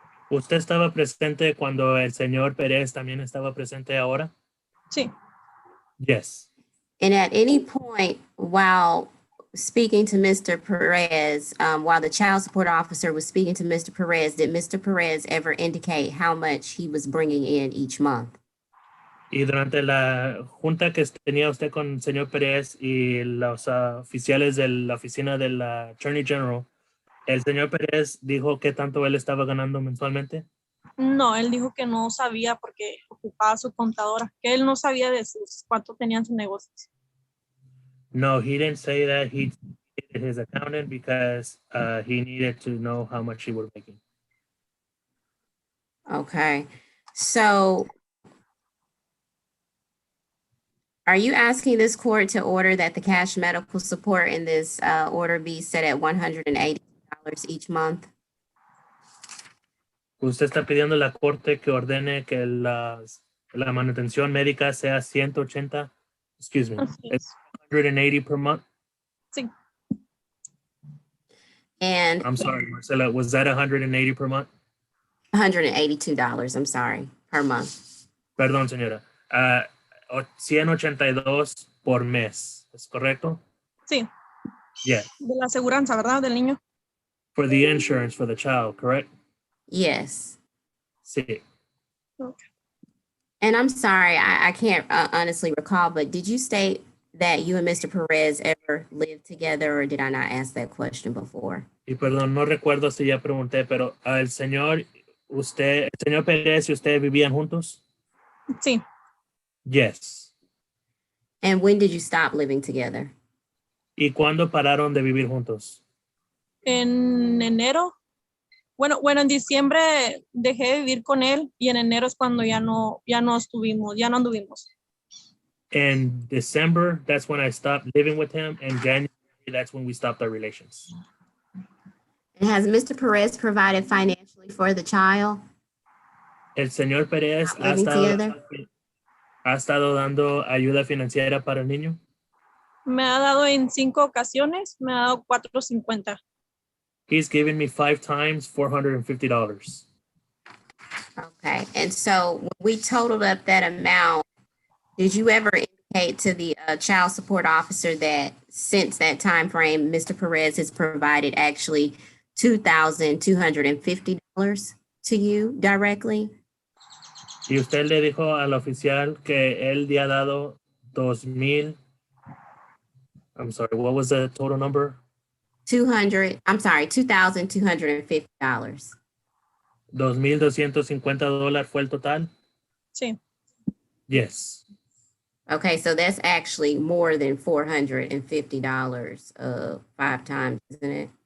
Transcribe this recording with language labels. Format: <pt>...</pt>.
<es>¿Usted estaba presente cuando el señor Pérez también estaba presente ahora? Sí.</es> <en>Yes. And at any point while speaking to Mr. Perez, while the child support officer was speaking to Mr. Perez, did Mr. Perez ever indicate how much he was bringing in each month?</en> <es>Y durante la junta que tenía usted con el señor Pérez y los oficiales de la oficina del Attorney General, ¿el señor Pérez dijo qué tanto él estaba ganando mensualmente? No, él dijo que no sabía porque ocupaba su contadora, que él no sabía de cuánto tenían sus negocios.</es> <en>No, he didn't say that. He needed his accountant because he needed to know how much he was making. Okay. So are you asking this court to order that the cash medical support in this order be set at $180 each month?</en> <es>Usted está pidiendo a la corte que ordene que la manutención médica sea 180, excuse me, Así</es> <en>it's</en> <es>es.</es> <en>180 per month.</en> <es>Sí,</es> <en>And I'm sorry, Marcela, was that 180 per month? $182, I'm sorry, per month.</en> <es>Perdón, señora. 182 por mes, ¿es correcto? sí,</es> <en>Yes.</en> <es>de la aseguranza, ¿verdad? Del niño.</es> <en>For the insurance for the child, correct? Yes.</en> <es>Sí.</es> <en>Okay. And I'm sorry, I can't honestly recall, but did you state that you and Mr. Perez ever lived together, or did I not ask that question before?</en> <es>Y perdón, no recuerdo si ya pregunté, pero el señor Pérez y usted vivían juntos. Sí,</es> <en>Yes. And when did you stop living together?</en> <es>¿Y cuándo pararon de vivir juntos? En enero. Bueno, en diciembre dejé de vivir con él y en enero es cuando ya no anduvimos.</es> <en>In December, that's when I stopped living with him. And January, that's when we stopped our relations. And has Mr. Perez provided financially for the child?</en> <es>El señor Pérez</es> <en>Living together?</en> <es>ha estado dando ayuda financiera para el niño. Me ha dado en 5 ocasiones, me ha dado $4.50.</es> <en>He's given me 5 times $450. Okay, and so when we totaled up that amount, did you ever indicate to the child support officer that since that time frame, Mr. Perez has provided actually $2,250 to you directly?</en> <es>Y usted le dijo al oficial que él le ha dado 2,000.</es> <en>I'm sorry, what was the total number? $2,250.</en> <es>$2,250 fue el total? Sí,</es> <en>Yes. Okay, so that's actually more than $450 5 times, isn't it?</en>